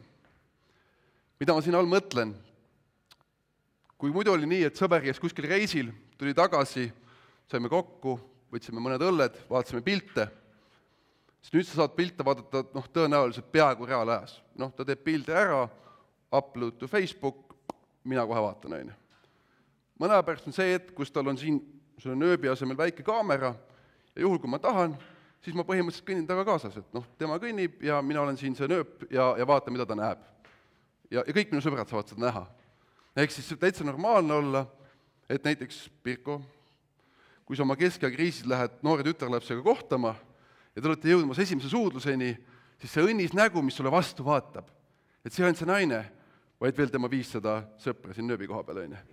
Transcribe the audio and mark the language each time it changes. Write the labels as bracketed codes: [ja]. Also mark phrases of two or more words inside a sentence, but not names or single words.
[et] Mida ma siin all mõtlen? Kui muidu oli nii, et sõber käis kuskil reisil, tuli tagasi, saime kokku, võtsime mõned õlled, vaatasime pilte, siis nüüd sa saad pilte vaadata tõenäoliselt peaaegu reaalajas. Ta teeb pildi ära, [en] upload to Facebook, [et] mina kohe vaatan. Mõne aja pärast on see hetk, kus tal on siin selle nööbi asemel väike kaamera ja juhul, kui ma tahan, siis ma põhimõtteliselt kõnnin taga kaasas, et tema kõnnib ja mina olen siin see nööp ja vaatan, mida ta näeb. Ja kõik minu sõbrad saavad seda näha. Ehk siis täitsa normaalne olla, et näiteks Pirko, kui sa oma keskajakriisis lähed noore tütarlapsega kohtama ja te olete jõudmas esimese suudluseni, siis see õnnis nägu, mis sulle vastu vaatab, et see on see naine, vaid veel tema 500 sõpra siin nööbi koha peal.